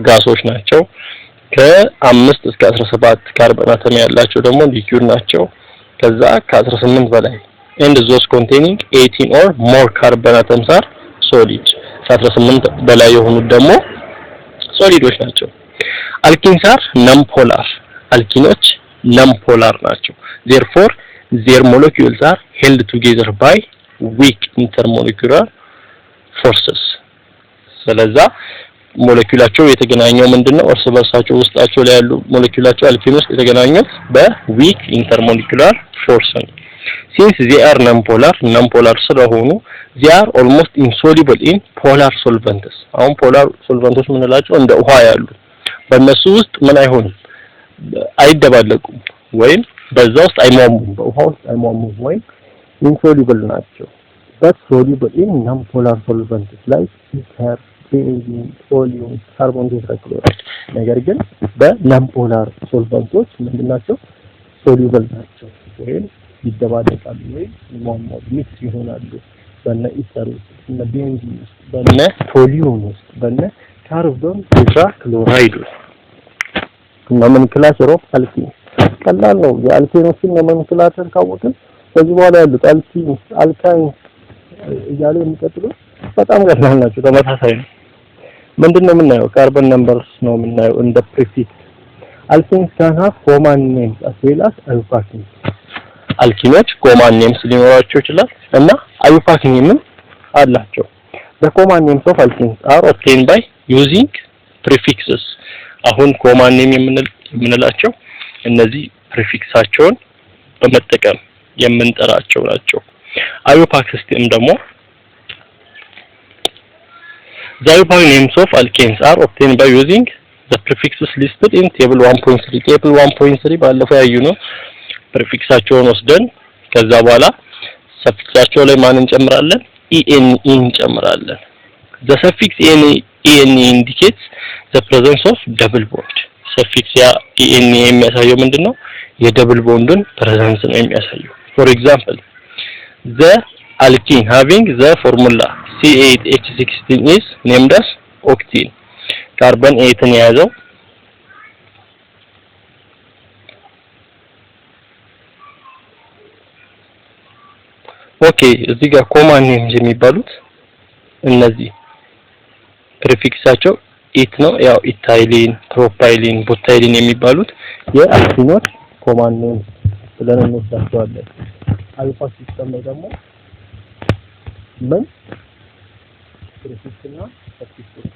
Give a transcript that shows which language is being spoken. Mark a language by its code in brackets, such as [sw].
[am] ጋሶች ናቸው። ከ5 እስከ 17 ካርቦን አተም ያላቸው ደግሞ ሊኩዊድ ናቸው። ከዛ ከ18 በላይ [en] and those containing 18 or more carbon atoms are solid. [am] ከ18 በላይ የሆኑት ደግሞ ሶሊዶች ናቸው። አልኪንስ [en] are non-polar. [am] አልኪኖች non-polar ናቸው. [en] Therefore their molecules are held together by weak intermolecular forces. [am] ስለዛ ሞለኪውላቸው የተገናኘው ምንድነው? እርስ በርሳቸው ውስጣቸው ላይ ያሉ ሞለኪውላቸው አልኪን ውስጥ የተገናኙት በዊክ ኢንተርሞለኪውላር ፎርስ ነው። since they are non-polar ስለሆኑ [en] they are almost insoluble in polar solvents. [am] አሁን ፖላር ሶልቨንቶች ምንላቸው እንደ ውሃ ያሉ በእነሱ ውስጥ ምን አይሆንም? አይደባለቁም ወይም በዛ ውስጥ አይሟሙም፣ በውሃ ውስጥ አይሟሙም ወይም insoluble ናቸው። [en] but soluble in non-polar solvents like ether, benzene, oleum, carbon tetrachloride. [am] ነገር ግን በnon-polar solvents ምንድናቸው? soluble ናቸው ወይም ይደባለቃሉ ወይም ይሟሟሉ፣ ሚክስ ይሆናሉ። በእነ ኢተር ውስጥ፣ በእነ ቤንዚን ውስጥ፣ በእነ ቶሊዩም ውስጥ፣ በእነ ካርቦን ቴትራክሎራይድ ውስጥ። nomenclature of alkenes ቀላል ነው። የአልኬኖችን nomenclature ካወቅን ከዚህ በኋላ ያሉት አልኪን፣ አልካይን እያለ የሚቀጥሉት በጣም ቀላል ናቸው፣ ተመሳሳይ ነው። ምንድነው የምናየው? [en] ካርቦን ነምበርስ [am] ነው የምናየው እንደ ፕሪፊክስ። [en] አልኬንስ can have common names as well as alpha names. [am] አልኪኖች common names ሊኖራቸው ይችላል እና alpha names አላቸው። The common names of alkenes are obtained by using prefixes. አሁን common name የምንላቸው እነዚህ ፕሪፊክሳቸውን በመጠቀም የምንጠራቸው ናቸው። [en] alpha system ደግሞ the alpha names of alkenes are obtained by using the prefixes listed in table 1.3. [am] table 1.3 ባለፈው ያዩ ነው። ፕሪፊክሳቸውን ወስደን ከዛ በኋላ ሰፊክሳቸው ላይ ማን እንጨምራለን? [en] ene እንጨምራለን። the suffix ene indicates the presence of double bond. [am] suffix ያ ene የሚያሳየው ምንድነው? የደብል ቦንድን ፕሬዘንስ ነው የሚያሳየው። [en] for example the alkene having the formula C8H16 is named as octene. [am] ካርቦን 8 ነው የያዘው ኦኬ። እዚህ ጋር ኮማን ኔምስ የሚባሉት እነዚህ ፕሪፊክሳቸው ኢት ነው። ያው ኢታይሊን፣ ፕሮፓይሊን፣ ቡታይሊን የሚባሉት የአልኪኖች ኮማን ኔምስ ብለን እንወስዳቸዋለን። አልፋ ሲስተም ላይ ደግሞ ምን ፕሪፊክስና ሰፊክስ